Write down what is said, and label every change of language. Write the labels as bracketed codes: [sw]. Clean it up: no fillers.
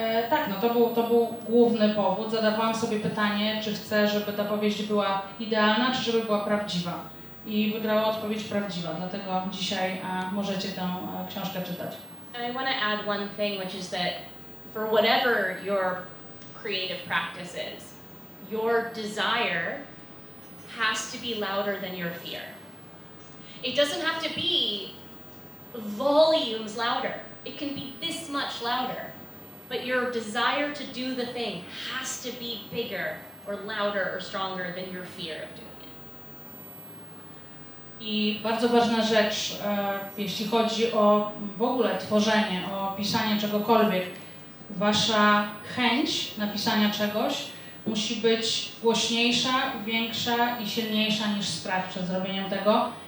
[pl] Tak, to był główny powód. Zadawałam sobie pytanie, czy chcę, żeby ta powieść była idealna, czy żeby była prawdziwa. I wygrała odpowiedź prawdziwa, dlatego dzisiaj możecie tę książkę czytać. [en] And I want to add one thing, which is that for whatever your creative practice is, your desire has to be louder than your fear. It doesn't have to be volumes louder. It can be this much louder, but your desire to do the thing has to be bigger or louder or stronger than your fear of doing it. [pl] I bardzo ważna rzecz, jeśli chodzi o w ogóle tworzenie, o pisanie czegokolwiek, wasza chęć napisania czegoś musi być głośniejsza, większa i silniejsza niż strach przed zrobieniem tego.